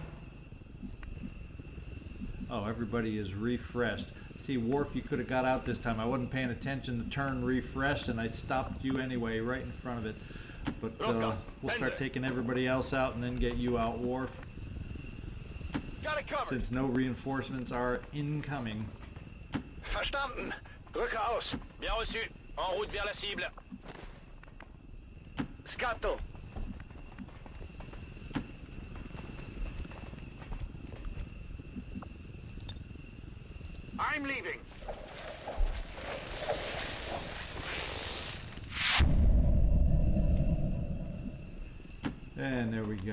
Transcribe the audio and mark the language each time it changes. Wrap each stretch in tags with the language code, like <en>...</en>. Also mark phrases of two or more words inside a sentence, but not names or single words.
<en>Oh, everybody is refreshed. See, Worf, you could have got out this time. I wasn't paying attention. The turn refreshed, and I stopped you anyway, right in front of it. But we'll start taking everybody else out and then get you out, Worf. Got it covered. Since no reinforcements are incoming.</en> <de>Verstanden. Drücke aus.</de> <fr>Bien reçu. En route vers la cible. Scatto.</fr> <en>I'm leaving. And there we go.</en>